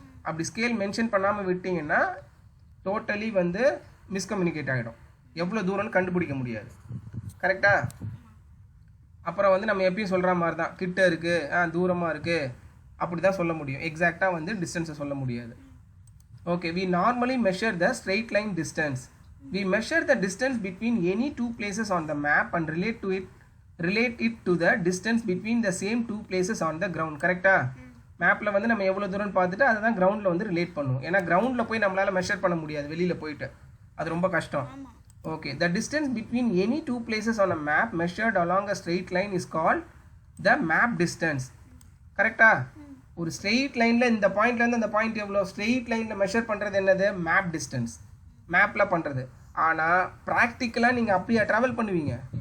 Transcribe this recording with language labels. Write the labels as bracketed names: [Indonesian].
[Tamil] அப்படி scale mention பண்ணாமல் விட்டிங்கன்னா டோட்டலி வந்து மிஸ்கம்யூனிகேட் ஆகிடும். எவ்வளோ தூரம்னு கண்டுபிடிக்க முடியாது. கரெக்டா? அப்புறம் வந்து நம்ம எப்பயும் சொல்கிற மாதிரி தான், கிட்ட இருக்குது, தூரமாக இருக்குது, அப்படி தான் சொல்ல முடியும். எக்ஸாக்டாக வந்து டிஸ்டன்ஸை சொல்ல முடியாது. [English] Okay, we normally measure the straight line distance. We measure the distance between any 2 places on the map and relate it to the distance between the same 2 places on the ground. [Tamil] கரெக்டா? மேப்பில் வந்து நம்ம எவ்வளோ தூரம்னு பார்த்துட்டு அதை தான் கிரவுண்டில் வந்து ரிலேட் பண்ணுவோம். ஏன்னா கிரவுண்டில் போய் நம்மளால் மெஷர் பண்ண முடியாது வெளியில் போயிட்டு, அது ரொம்ப கஷ்டம். [English] Okay, the distance between any 2 places on a map measured along a straight line is called the map distance. [Tamil] கரெக்டா? ஒரு ஸ்ட்ரெயிட் லைனில் இந்த பாயிண்ட்லேருந்து அந்த பாயிண்ட் எவ்வளோ, ஸ்ட்ரெயிட் லைனில் மெஷர் பண்ணுறது என்னது? Map distance. மேப்பில் பண்ணுறது. ஆனால் ப்ராக்டிக்கலாக நீங்கள் அப்படியே ட்ராவல் பண்ணுவீங்க.